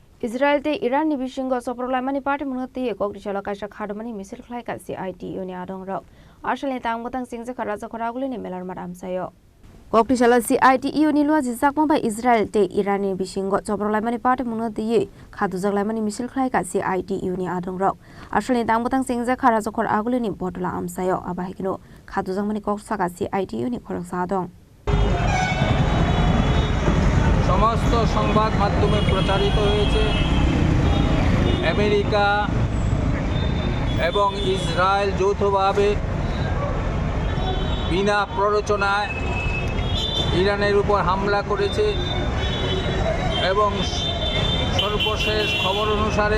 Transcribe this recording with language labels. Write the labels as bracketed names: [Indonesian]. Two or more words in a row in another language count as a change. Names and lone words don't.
[Kok Borok] Israel te Iran ni bishingo soprolaimani party munati kogrishala kaisa khadmani misil khlai ka CITU ni adong rok asale tang motang singje kharaja khoraguli ni melar maram sayo kogrishala CITU ni lwa jisakma ba Israel te Iran ni bishingo soprolaimani party munati khadu jaglaimani misil khlai ka CITU ni adong rok asale tang motang singje kharaja khoraguli ni botla amsayo abahikino khadu jagmani koksa ka CITU ni khoroksa adong [Bangla] সমস্ত সংবাদ মাধ্যমে প্রচারিত হয়েছে আমেরিকা এবং ইসরায়েল যৌথভাবে বিনা প্ররোচনায় ইরানের উপর হামলা করেছে এবং সর্বশেষ খবর অনুসারে